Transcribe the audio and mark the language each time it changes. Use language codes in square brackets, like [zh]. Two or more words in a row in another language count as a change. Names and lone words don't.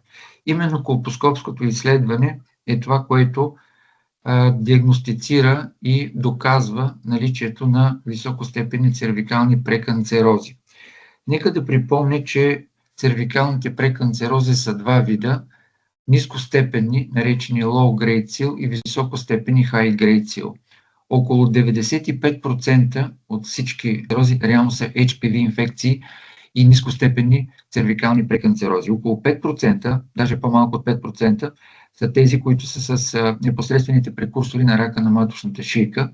[bg] Именно колпоскопското изследване е това, което диагностицира и доказва наличието на високостепенни цервикални преканцерози. Нека да припомня, че цервикалните преканцерози са два вида: нискостепенни, наречени [en] low-grade SIL, [bg] и високостепенни [en] high-grade SIL. [bg] Около 95% от всички канцерози реално са HPV инфекции и нискостепенни цервикални преканцерози. Около 5%, даже по-малко от 5%, са тези, които са с непосредствените прекурсори на рака на маточната шийка.